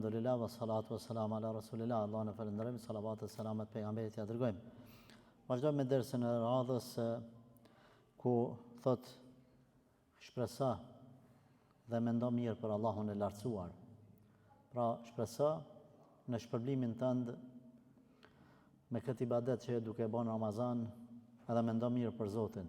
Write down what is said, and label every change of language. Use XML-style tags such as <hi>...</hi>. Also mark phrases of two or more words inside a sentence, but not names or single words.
<ar>Alhamdulillah wa salatu wa salam ala rasulillah.</ar> <sq>Allah në falënderojmë, salavat e selamet pejgamberit ja dërgojmë. Vazhdojmë me dersën e radhës ku thot shpresa dhe mendo mirë për Allahun e lartësuar. Pra shpresa në shpërblimin tënd me këtë ibadet që duke bën Ramazan, edhe mendo mirë për Zotin.</sq>